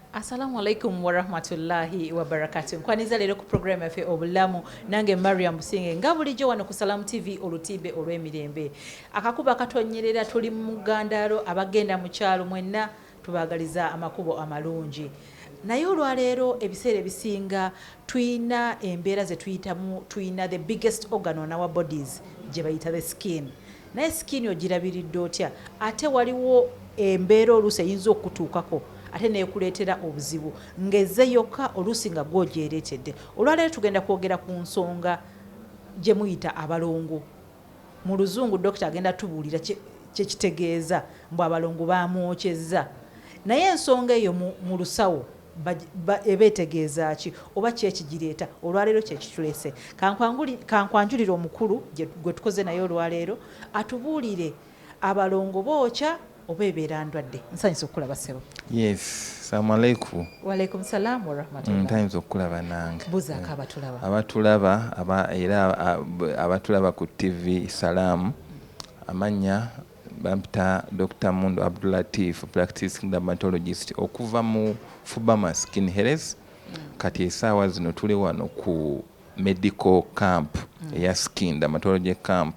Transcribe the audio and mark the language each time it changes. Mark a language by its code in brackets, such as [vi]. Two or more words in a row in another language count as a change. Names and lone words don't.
[ar] السلام عليكم ورحمة الله وبركاته. [lg] Nkwaniza lero ku program yafe Obulamu nange Mariam Businge nga bulijjo wano ku Salamu TV olutibe olw'emirembe. Akakuba katonyerera tuli mu Gandalo abagenda mu kyalo mwenna tubagaliza amakubo amalungi. Naye olwaleero ebiseera ebisinga tuyina embeera ze tuyitamu, tuyina [en] the biggest organ on our bodies [lg] gye bayita [en] the skin. [lg] Naye skin ogirabiridde otya ate waliwo embeera oluusi eyinza okutuukako ate neekuleetera obuzibu ng'ezze yokka oluusi nga gw'ogyereetedde. Olwaleero tugenda kwogera ku nsonga gye muyita abalongo. Mu luzungu dokita agenda tubuulira kye kitegeeza mbu abalongo baamwokyezza. Naye ensonga eyo mu lusawo eba etegeeza ki oba ki ekigireeta? Olwaleero kye kitulese. Kankwanjulira omukulu gwe tukoze naye olwaleero atubuulire abalongo bookya oba ebeera ndwadde. Nsanyusa okulaba ssebo. [en] Yes, [ar] السلام عليكم. وعليكم السلام ورحمة الله. [lg] Ntayinza okulaba nange. Buzaako abatulaba. Abatulaba ku TV Salamu. Amanya bampita Dr. Mundu Abdulatif, [en] practicing dermatologist [lg] okuva mu Fubama Skin Health. Kati essaawa zino tuli wano ku [en] medical camp [lg] eya [en] skin dermatology camp.